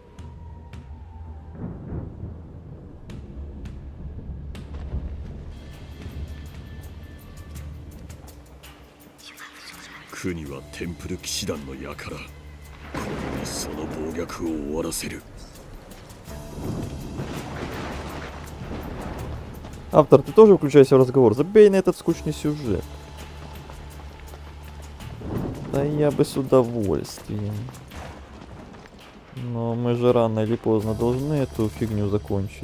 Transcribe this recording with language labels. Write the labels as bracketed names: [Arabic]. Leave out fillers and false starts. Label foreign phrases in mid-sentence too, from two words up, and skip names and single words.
[Japanese] 国はテンプル騎士団の輩。これにその暴虐を終わらせる。 [Russian] Автор, ты тоже включайся в разговор. Забей на этот скучный сюжет. Да я бы с удовольствием. Но мы же рано или поздно должны эту фигню закончить.